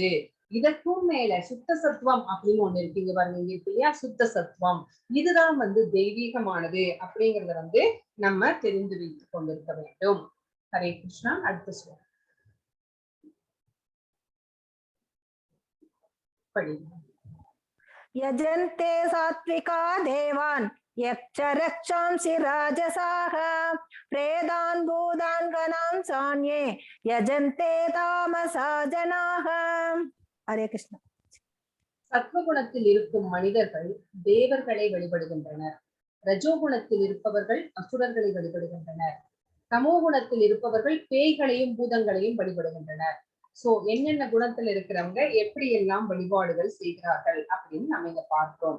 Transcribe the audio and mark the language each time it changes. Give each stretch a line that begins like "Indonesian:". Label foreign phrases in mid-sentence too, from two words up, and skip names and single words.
Tamil: இதற்கும் மேல சுத்த சத்துவம் அப்படின்னு ஒண்ணு இருக்கீங்க பாருங்க, இங்க இருக்கு இல்லையா, சுத்த சத்துவம். இதுதான் வந்து தெய்வீகமானது அப்படிங்கறத வந்து நம்ம தெரிந்து வைத்துக் கொண்டிருக்க வேண்டும்.
Sanskrit: हरे कृष्ण.
Tamil: அடுத்த ஸ்லோகம் படிங்க.
Sanskrit: यजन्ते सात्विका देवान् यक्ष रक्षांसि राजसाः प्रेदान् भूतान् गणान् सान्ये यजन्ते तामसा जनाः. हरे कृष्ण.
Tamil: சத்வகுணத்தில் இருக்கும் மனிதர்கள் தேவர்களை வழிபடுகின்றனர். ரஜோகுணத்தில் இருப்பவர்கள் அசுரர்களை வழிபடுகின்றனர். தமோகுணத்தில் இருப்பவர்கள் பேய்களையும் பூதங்களையும் வழிபடுகின்றனர். சோ என்னென்ன குணத்துல இருக்கிறவங்க எப்படி எல்லாம் வழிபாடுகள் செய்கிறார்கள் அப்படின்னு நம்ம இங்க பார்க்கிறோம்.